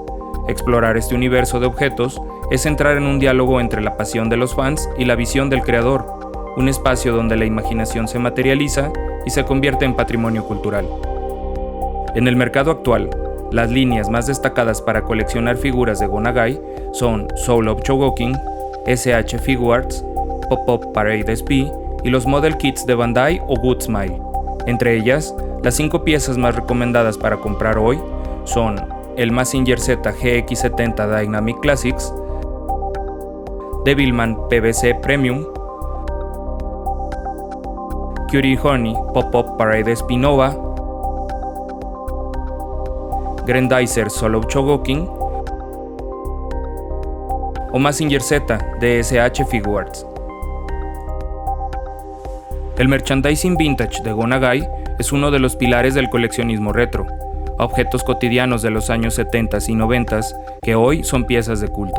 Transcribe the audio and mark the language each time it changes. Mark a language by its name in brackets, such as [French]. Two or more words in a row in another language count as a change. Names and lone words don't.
[Spanish] Explorar este universo de objetos es entrar en un diálogo entre la pasión de los fans y la visión del creador, un espacio donde la imaginación se materializa y se convierte en patrimonio cultural. En el mercado actual, las líneas más destacadas para coleccionar figuras de Go Nagai son Soul of Chogokin, SH Figuarts, Pop-Up Parade SP y los Model Kits de Bandai o Good Smile. Entre ellas, las 5 piezas más recomendadas para comprar hoy son el Mazinger Z GX70 Dynamic Classics, Devilman PVC Premium, Cutie Honey Pop-Up Parade SP Nova, Grendizer Soul of Chogokin o Mazinger Z de SH Figuarts. El merchandising vintage de Go Nagai es uno de los pilares del coleccionismo retro, objetos cotidianos de los años 70 y 90 que hoy son piezas de culto.